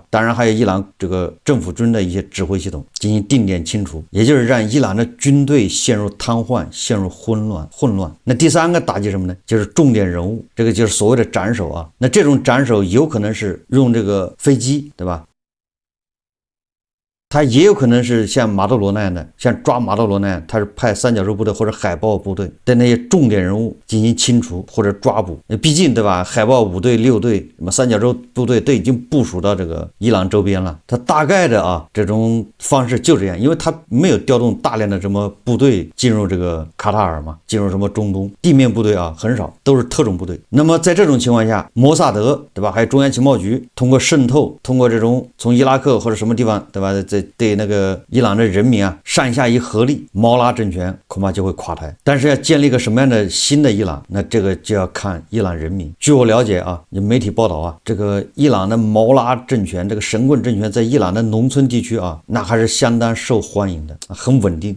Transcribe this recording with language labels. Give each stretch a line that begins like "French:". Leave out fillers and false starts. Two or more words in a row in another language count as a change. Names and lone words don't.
Chinese: 當然還有伊朗這個政府軍的一些指揮系統進行定點清除，也就是讓伊朗的軍队陷入癱瘓，陷入混亂。那第三個打擊什麼呢？就是重点人物，这個就是所謂的斩首啊。那這種斬首有可能是用這個飛機，對吧？他也有可能是像馬杜羅那樣的，像抓馬杜羅那樣，他是派三角洲部队或者海豹部队的那些重點人物進行清除或者抓捕。畢竟，对吧？海豹5 隊、6 隊，什麼三角洲部隊都已經部署到這個伊朗周邊了。他大概的這種方式就這樣，因為他沒有調動大量的什麼部隊進入這個卡塔爾嘛，進入什麼中東，地面部隊很少，都是特種部隊。那麼在這種情況下，摩薩德，對吧？還有中央情報局通過滲透，通過這種從伊拉克或者什麼地方，對吧？對那個伊朗的人民上下一合力，毛拉政權恐怕就會垮台。但是要建立一個什麼樣的新的伊朗，那這個就要看伊朗人民。據我了解媒體報道這個伊朗的毛拉政權，這個神棍政權在伊朗的農村地區那還是相當受歡迎的，很穩定。